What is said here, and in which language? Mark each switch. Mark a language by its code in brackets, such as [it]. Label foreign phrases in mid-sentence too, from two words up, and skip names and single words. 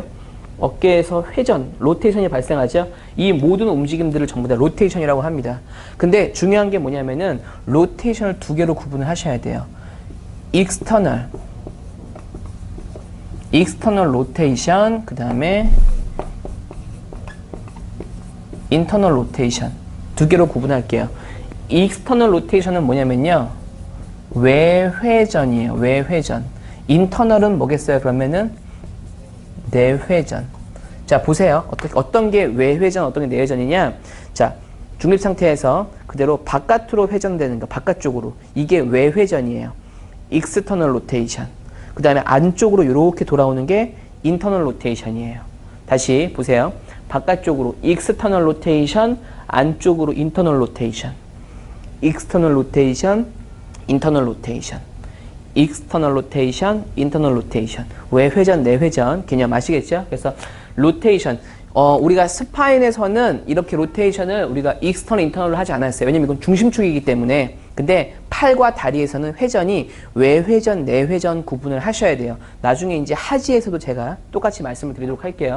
[ko] 어깨에서 회전, 로테이션이 발생하죠. 이 모든 움직임들을 전부 다 로테이션이라고 합니다. 근데 중요한 게 뭐냐면은 로테이션을 두 개로 구분을 하셔야 돼요. [en] external rotation, [ko] 그 다음에 [en] internal rotation. [ko] 두 개로 구분할게요. [en] external rotation [ko] 은 뭐냐면요. 외회전이에요. 외회전. 인터널은 뭐겠어요? 그러면은 내회전. 자, 보세요. 어떤 게 외회전, 어떤 게 내회전이냐? 자, 중립 상태에서 그대로 바깥으로 회전되는 거, 바깥쪽으로. 이게 외회전이에요. [en] external rotation. [ko] 그 다음에 안쪽으로 이렇게 돌아오는 게 [en] internal rotation [ko] 이에요. 다시 보세요. 바깥쪽으로 [en] external rotation, [ko] 안쪽으로 [en] internal rotation. external rotation, internal rotation. external rotation, internal rotation. [ko] 외회전, 내회전 개념 아시겠죠? 그래서 rotation. 우리가 스파인에서는 이렇게 로테이션을 우리가 [en] external, internal [ko] 로 하지 않았어요. 왜냐면 이건 중심축이기 때문에. 근데 팔과 다리에서는 회전이 외회전, 내회전 구분을 하셔야 돼요. 나중에 이제 하지에서도 제가 똑같이 말씀을 드리도록 할게요.